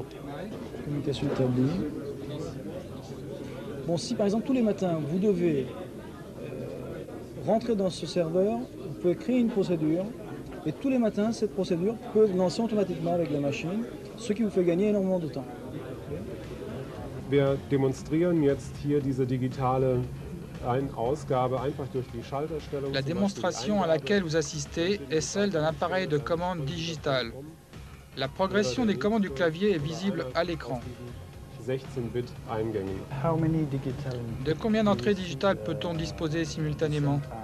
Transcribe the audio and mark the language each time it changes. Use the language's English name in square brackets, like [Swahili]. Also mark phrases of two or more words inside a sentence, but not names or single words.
[French] Communication établie. Bon, si par exemple tous les matins vous devez rentrer dans ce serveur, vous pouvez créer une procédure et tous les matins cette procédure peut lancer automatiquement avec la machine, ce qui vous fait gagner énormément de temps. [German] Wir demonstrieren jetzt hier diese digitale [French] La démonstration à laquelle vous assistez est celle d'un appareil de commande digital. La progression des commandes du clavier est visible à l'écran. De combien d'entrées digitales peut-on disposer simultanément?